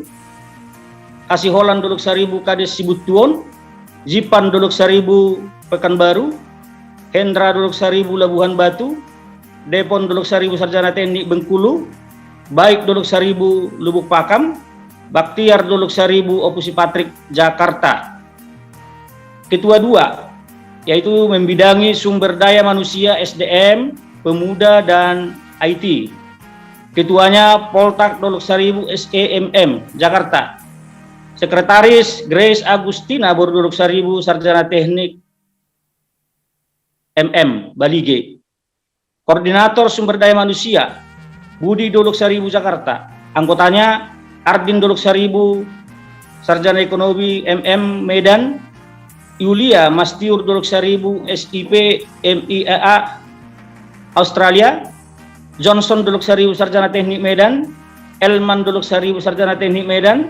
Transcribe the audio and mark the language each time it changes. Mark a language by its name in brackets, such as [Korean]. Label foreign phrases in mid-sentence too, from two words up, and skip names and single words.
[Indonesian] Asiholan Duluk Saribu, Kades Sibutuon. Zipan Duluk Saribu, Pekanbaru. Hendra Duluk Saribu, Labuhan Batu. Depon Duluk Saribu, Sarjana Teknik, Bengkulu. Baik Duluk Saribu, Lubuk Pakam. Baktiar Duluk Saribu, Opusi Patrik, Jakarta. Ketua 2, yaitu membidangi sumber daya manusia SDM, pemuda, dan IT. Ketuanya Poltak Duluk Saribu SEMM, Jakarta. Sekretaris Grace Agustina Duluk Saribu, Sarjana Teknik MM, Balige. Koordinator Sumber Daya Manusia Budi Duluk Saribu, Jakarta. Anggotanya Ardin Duluk Saribu, Sarjana Ekonomi MM, Medan. Yulia Mastiur Duluk Saribu SIP MIAA, Australia. Johnson Duluk Saribu, Sarjana Teknik, Medan. Elman Duluk Saribu, Sarjana Teknik, Medan.